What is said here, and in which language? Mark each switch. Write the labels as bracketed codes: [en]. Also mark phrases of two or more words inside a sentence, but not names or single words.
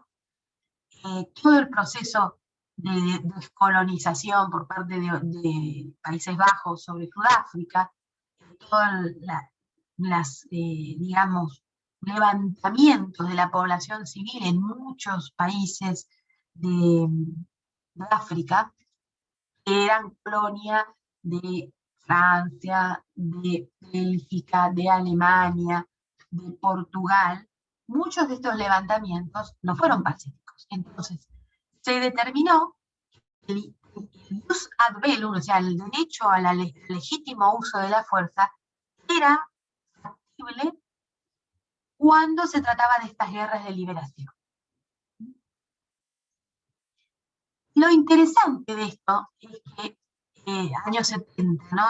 [es] Todo el proceso de descolonización por parte de Países Bajos sobre Sudáfrica, todos digamos, levantamientos de la población civil en muchos países de África, que eran colonia de Francia, de Bélgica, de Alemania, de Portugal. Muchos de estos levantamientos no fueron pacíficos. Entonces, se determinó que el [la] jus ad bellum, [es] o sea, el derecho al legítimo uso de la fuerza, era factible cuando se trataba de estas guerras de liberación. Lo interesante de esto es que años 70, ¿no?